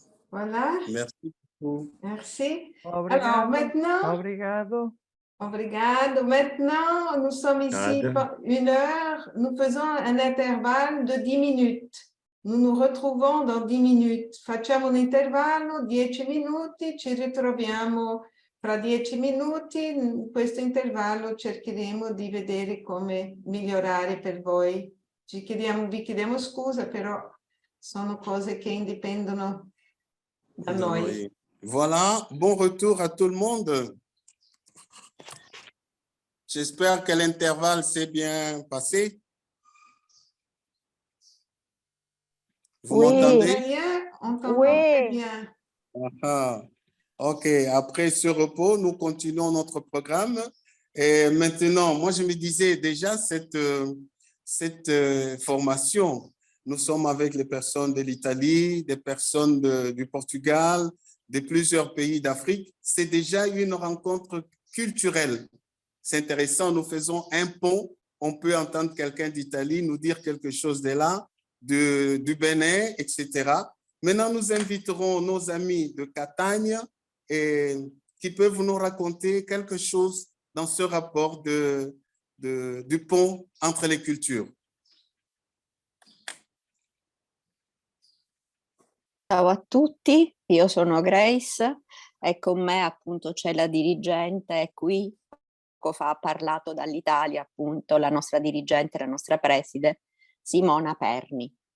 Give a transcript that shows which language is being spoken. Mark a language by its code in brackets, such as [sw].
[fr] Voilà. Merci beaucoup. Merci. [pt] Obrigado. [fr] Alors maintenant, [pt] Obrigado. Obrigado. [fr] Maintenant, nous sommes ici pour 1 heure. Nous faisons un intervalle de 10 minutes. Nous nous retrouvons dans 10 minutes. [it] Facciamo un intervallo, 10 minuti, ci ritroviamo fra 10 minuti. In questo intervallo cercheremo di vedere come migliorare per voi. Vi chiediamo scusa, però sono cose che indipendono da noi. [fr] Voilà, bon retour à tout le monde. J'espère que l'intervalle s'est bien passé. Vous m'entendez? On t'entend très bien. Ok, après ce repos, nous continuons notre programme. Et maintenant, moi, je me disais déjà cette formation, nous sommes avec les personnes de l'Italie, des personnes du Portugal, de plusieurs pays d'Afrique. C'est déjà une rencontre culturelle. C'est intéressant, nous faisons un pont. On peut entendre quelqu'un d'Italie nous dire quelque chose de là, du Bénin, etc. Maintenant, nous inviterons nos amis de Catania qui peuvent nous raconter quelque chose dans ce rapport du pont entre les cultures. [it] Ciao a tutti, io sono Grace e con me appunto c'è la dirigente qui, poco fa ha parlato dall'Italia appunto la nostra dirigente, la nostra preside Simona Perni.